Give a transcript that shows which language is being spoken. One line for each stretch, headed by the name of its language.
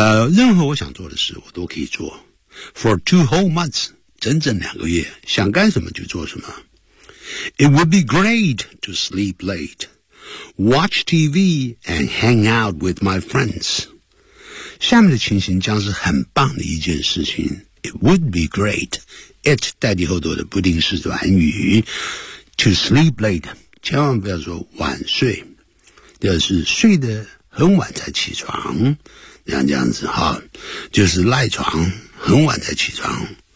Chinese: 任何我想做的事我都可以做。
English: For two whole months,
Chinese: 整整两个月，想干什么就做什么。
English: It would be great to sleep late, watch TV and hang out with my friends.
Chinese: 下面的情形将是很棒的一件事情。
English: It would be great. It
Chinese: 代替后头的不定式短语
English: to sleep late.
Chinese: 千万不要说晚睡，就是睡得很晚才起床，这样子哈，就是赖床，很晚才起床。